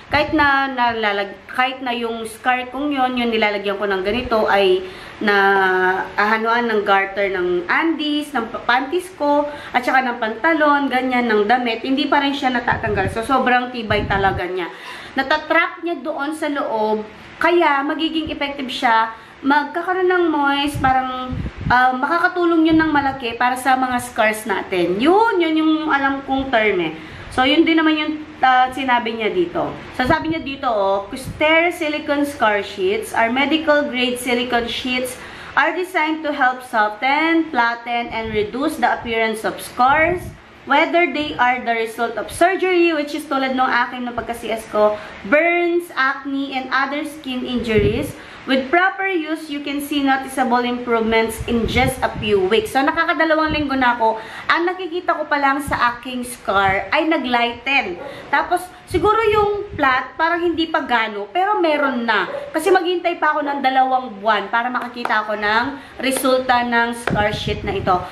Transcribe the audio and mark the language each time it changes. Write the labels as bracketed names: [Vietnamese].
[Filipino] Kahit na yung scar kong yun, yung nilalagyan ko ng ganito ay na hanuan ng garter ng undies, ng panties ko, at saka ng pantalon, ganyan, ng damit, hindi pa rin siya natatanggal. So, sobrang tibay talaga niya. Natatrap niya doon sa loob, kaya magiging effective siya, magkakaroon ng moist, parang makakatulong yun ng malaki para sa mga scars natin. Yun yung alam kong term eh. So, yun din naman yung sinabi niya dito. So, sabi niya dito, [English] Costere silicone scar sheets are medical-grade silicone sheets are designed to help soften, flatten, and reduce the appearance of scars, whether they are the result of surgery, which is [Filipino] tulad ng akin na pagka-CS ko, [English] burns, acne, and other skin injuries. With proper use, you can see noticeable improvements in just a few weeks. [Filipino] So, nakakadalawang linggo na ako. Ang nakikita ko pa lang sa aking scar ay naglighten. Tapos, siguro yung flat, parang hindi pa gano, pero meron na. Kasi maghintay pa ako ng 2 buwan para makakita ako ng resulta ng scar sheet na ito.